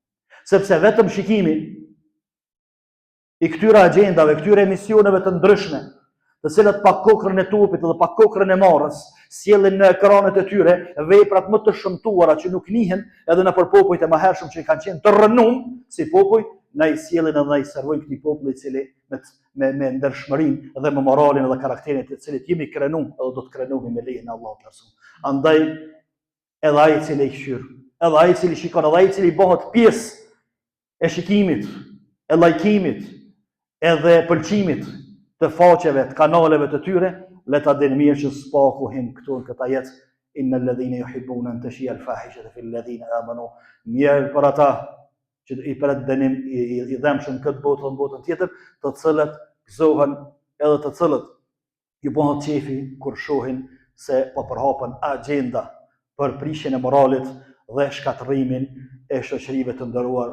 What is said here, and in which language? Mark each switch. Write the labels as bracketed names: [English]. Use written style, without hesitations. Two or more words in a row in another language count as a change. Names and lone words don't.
[Albanian] Sepse vetëm shikimi i këtyre agjendave, këtyre emisioneve të ndryshme, të cilat pa kokrën e trupit dhe pa kokrën e marrës, sjellin në ekranet e tyre veprat më të shëmtuara që nuk njihen edhe në popujt e mëhershëm që kanë qenë të rënum si popull, na i sjellin edhe na i servojnë këtij populli i cili me ndershmërinë dhe me moralin dhe karakterin të cilit jemi krenu edhe do të krenohemi me lejen e Allahut të lartësuar. Andaj edhe ai i cili i këshyr, edhe ai i cili shikon, edhe ai i cili bëhet pjesë e shikimit, e lajkimit, edhe pëlqimit të faqeve, të kanaleve të tyre, le ta dinë mirë që s'paku him këtu në këtë jetë, [Arabic] إن الذين يحبون أن تشيع الفاحشة في الذين آمنوا, [Albanian] mirë për ata që i pret dënim i dhëmshëm këtë botë dhe në botën tjetër, të cilët gëzohen edhe të cilët i bëhet qefi kur shohin se po përhapen agjenda për prishjen e moralit dhe shkatërrimin e shoqërive të nderuar.